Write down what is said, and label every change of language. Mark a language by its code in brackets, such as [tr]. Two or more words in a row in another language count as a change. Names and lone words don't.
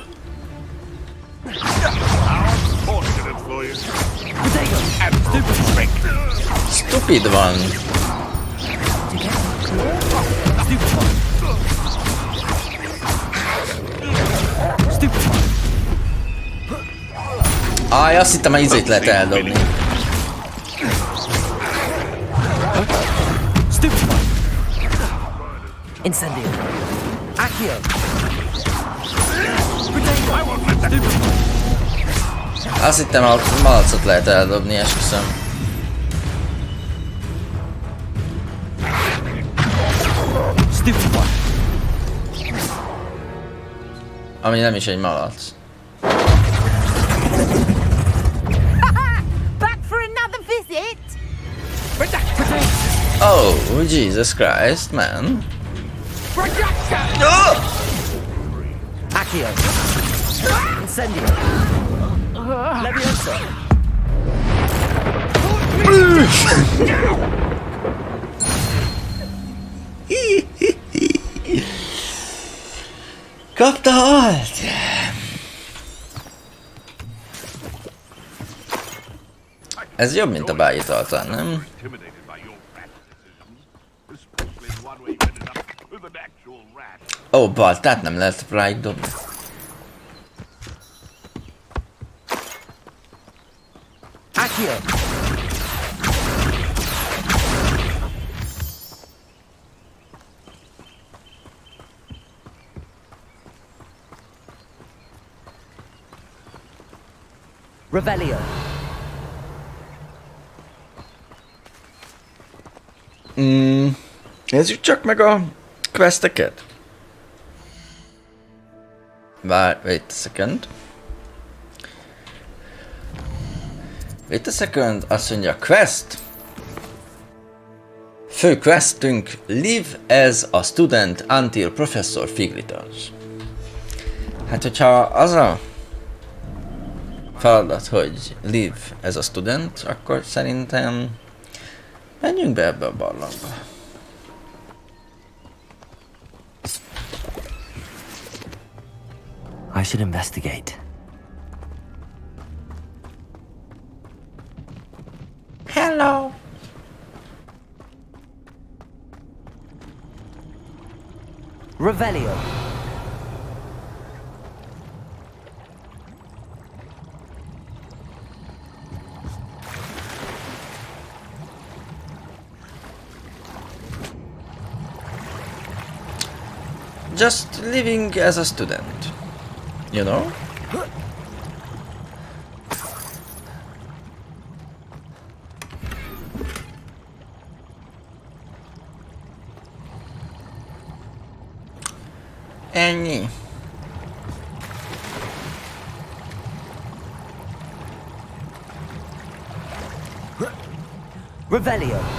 [en] Stupid van. [hu] Aj, azt hittem, hogy izét lehet eldobni. Incendio. Accio. Azt hittem, a malacot lehet eldobni, esküszöm. Ami nem is egy malac. [en] Back for another visit? Oh, Jesus Christ, man. [hu] Accio. Incendio. Leviosa. Kapta halt! Ez jobb, mint a bájitaltan, nem? Ó, bal, tehát nem lehet ráig dobni. Accio. Revelio. Nézzük csak meg a questeket. [en] Wait a second. Wait a second, [hu] azt mondja, quest. Fő questünk, [en] live as a student until Professor Fig returns. [hu] Hát, hogyha az a feladat, hogy [en] live as a student, [hu] akkor szerintem menjünk be ebbe a barlangba. [en] I should investigate. Hello. [hu] Revelio. [en] Just living as a student, you know? [hu] Ennyi. Revelio.